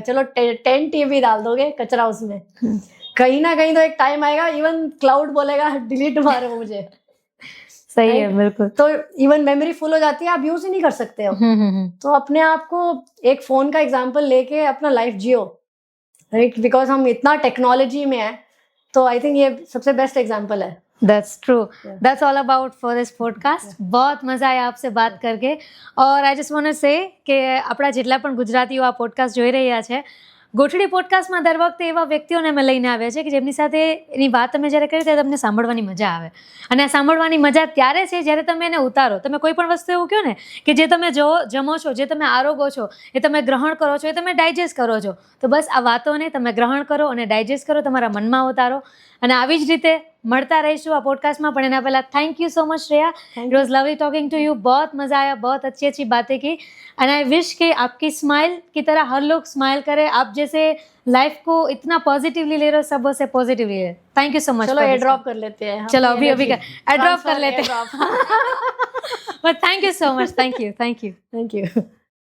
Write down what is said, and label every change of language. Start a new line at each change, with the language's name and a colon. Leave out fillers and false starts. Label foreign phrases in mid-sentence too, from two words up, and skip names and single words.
Hindi: चलो 10 टीवी डाल दोगे कचरा उसमें. कहीं ना कहीं तो एक टाइम आएगा इवन क्लाउड बोलेगा डिलीट मारो मुझे. सही है, बिल्कुल. तो इवन
English: memory full
Hindi: हो जाती है, आप यूज ही नहीं कर सकते हो. तो अपने आप को एक फोन का एग्जांपल लेके अपना लाइफ जियो, राइट. बिकॉज हम इतना टेक्नोलॉजी में है, तो
English: I think
Hindi: ये सबसे बेस्ट एग्जांपल है.
English: That's true. That's all about for this podcast.
Hindi: बहुत मज़ा आया आपसे बात करके.
Gujarati: और
English: I just want to say
Gujarati: કે આપણા જેટલા પણ ગુજરાતીઓ આ પોડકાસ્ટ જોઈ રહ્યા છે, ગોઠડી પોડકાસ્ટમાં દર વખતે એવા વ્યક્તિઓને અમે લઈને આવ્યા છે કે જેમની સાથે એની વાત તમે જ્યારે કરી ત્યારે તમને સાંભળવાની મજા આવે. અને આ સાંભળવાની મજા ત્યારે છે જ્યારે તમે એને ઉતારો. તમે કોઈ પણ વસ્તુ એવું કહો ને કે જે તમે જમો છો, જે તમે આરોગો છો, એ તમે ગ્રહણ કરો છો, એ તમે ડાયજેસ્ટ કરો છો, તો બસ આ વાતોને તમે ગ્રહણ કરો અને ડાયજેસ્ટ કરો, તમારા મનમાં ઉતારો. અને આવી જ રીતે મળતા રહીશું આ પોડકાસ્ટમાં. પણ એના પહેલાં
English: thank you so much Shreya. It was lovely talking to you.
Hindi: बहुत मज़ा आया, बहुत अच्छी अच्छी बातें की.
English: and I wish
Hindi: कि आपकी स्माइल की तरह हर लोग स्माइल करे. आप जैसे लाइफ को इतना पॉजिटिवली ले रहे हो, सब से पॉजिटिवली ले.
English: thank you so much.
Hindi: चलो एयर ड्रॉप कर लेते हैं. चलो अभी एयर ड्रॉप कर लेते हैं.
English: but thank you so much. Thank you. thank you.